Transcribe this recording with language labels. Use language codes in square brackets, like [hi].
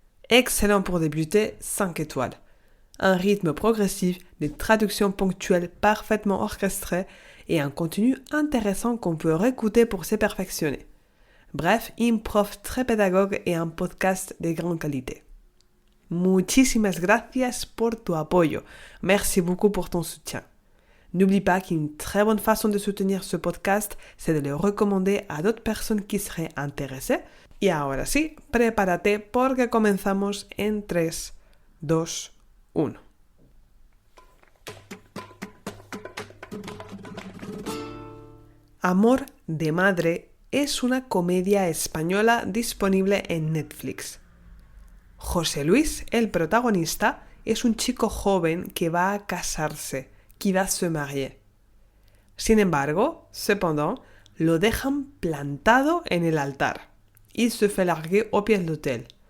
[fr] Excellent pour débuter, 5 étoiles. Un rythme progressif, des traductions ponctuelles parfaitement orchestrées et un contenu intéressant qu'on peut réécouter pour se perfectionner. Bref, une prof très pédagogue et un podcast de grande qualité. [es] Muchísimas gracias por tu apoyo. [fr] Merci beaucoup pour ton soutien. N'oublie pas qu'une très bonne façon de soutenir ce podcast, c'est de le recommander a d'autres personnes qui seraient intéressées. [es] Y ahora sí, prepárate porque comenzamos en 3, 2, 1. Amor de Madre es una comedia española disponible en Netflix. José Luis, el protagonista, es un chico joven que va a casarse, [fr] qui va se marier. [es] Sin embargo, [fr] cependant, [es] lo dejan plantado en el altar. [fr] Il se fait larguer au pied de l'hôtel.